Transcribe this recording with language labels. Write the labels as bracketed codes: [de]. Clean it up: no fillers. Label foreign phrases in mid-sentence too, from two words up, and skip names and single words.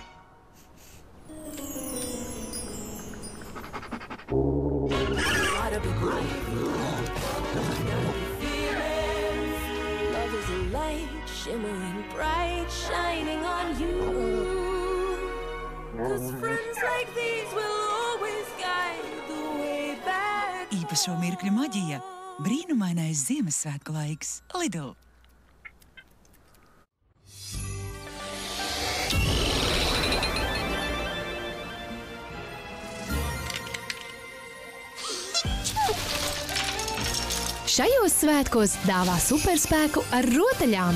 [en] Gotta be brave, gotta be fearless. Love is a light shimmering bright, shining on you. 'Cause friends like these will always guide the way back. [lv] Īpašo mirkļu maģija. Brīnumainais Ziemassvētku laiks. Lidl. Šajos svētkos dāvā superspēku ar rotaļām.